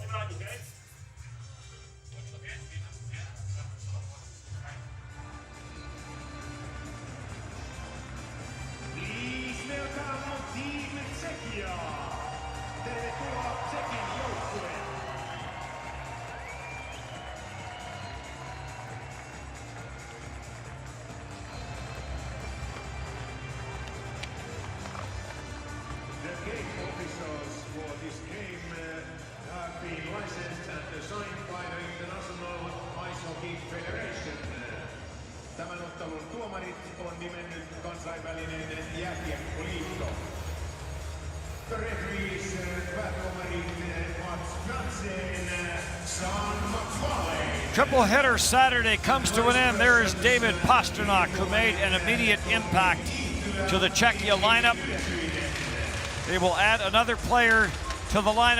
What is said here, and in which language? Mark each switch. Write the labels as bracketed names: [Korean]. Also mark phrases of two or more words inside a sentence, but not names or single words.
[English] Please welcome Team Czechia. [Finnish] Tervetuloa Tsekin joukkue. [English] The game officials for this game have been licensed and assigned by the International Ice Hockey Federation. [Finnish] Tämän ottelun tuomarit on nimennyt kansainvälinen jääkiekkoliitto. [English] The referees, päätuomarit Mats Frantzen, Sean McFarlane. Triple header Saturday comes to an end. There is David Pastrnak, who made an immediate impact to the Czechia lineup. They will add another player to the lineup.